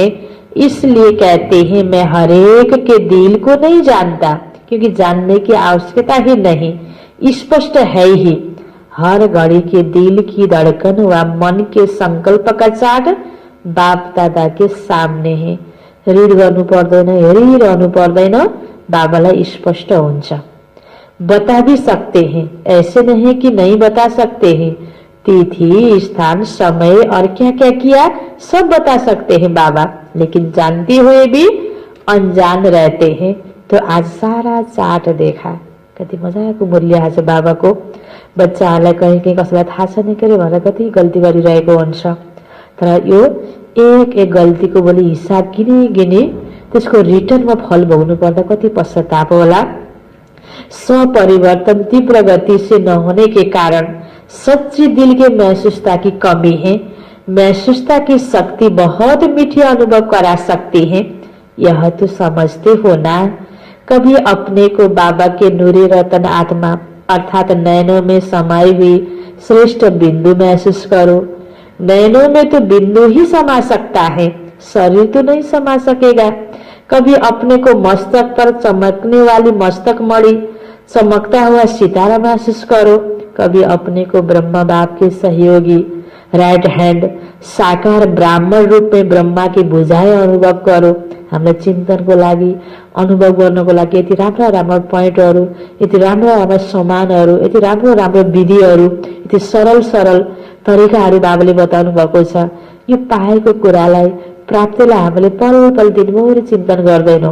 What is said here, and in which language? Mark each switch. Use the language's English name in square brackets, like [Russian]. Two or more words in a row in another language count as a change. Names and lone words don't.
[Hindi] इसलिए कहते हैं मैं हर एक के दिल को नहीं जानता, क्योंकि जानने की आवश्यकता ही नहीं, स्पष्ट है ही। हर घड़ी के दिल की धड़कन व मन के संकल्प का चार्ट बाप दादा के सामने है। [Nepali] रीड गर्नु पर्दैन, हेरिरहनु पर्दैन, बाबालाई स्पष्ट हुन्छ। [Hindi] बता भी सकते हैं, ऐसे नहीं कि नहीं बता सकते हैं। तिथि, स्थान, समय और क्या क्या किया सब बता सकते हैं बाबा, लेकिन जानते हुए भी अनजान रहते हैं। तो आज सारा चार्ट देखा, [Nepali] कति मजाको मूल्य आज बाबाको। बच्चाहरूलाई कहीँ कहीँ कसैलाई थाहा छैन के अरे भनेर कति गल्ती गरिरहेको हुन्छ। तर यो एक एक गल्तीको भोलि हिसाब गिनी त्यसको रिटर्नमा फल भोग्नु पर्दा कति पश्चाताप होला। [Hindi] स्वपरिवर्तन तीव्र गति से न होने के कारण सच्ची दिल के महसूसता की कमी है। महसूसता की शक्ति बहुत मीठी अनुभव करा सकती है, यह तो समझते हो ना। कभी अपने को बाबा के नूरी रतन आत्मा अर्थात नयनों में समाई हुई श्रेष्ठ बिंदु महसूस करो। नयनों में तो बिंदु ही समा सकता है, शरीर तो नहीं समा सकेगा। कभी अपने को मस्तक पर चमकने वाली मस्तक मणि, चमकता हुआ सितारा महसूस करो। कभी अपने को ब्रह्मा बाप के सहयोगी [English] right hand [Hindi] साकार ब्राह्मण रूप में ब्रह्मा की भुजाएं अनुभव करो। [Nepali] हामीलाई चिन्तनको लागि अनुभव गर्नको लागि यति राम्रो राम्रो पोइन्टहरू, यति राम्रो राम्रो समानहरू, यति राम्रो राम्रो विधिहरू, यति सरल सरल तरिकाहरू बाबाले बताउनु भएको छ। यो पाएको कुरालाई प्राप्तिलाई हामीले पल पल दिनभरि चिन्तन गर्दैनौँ।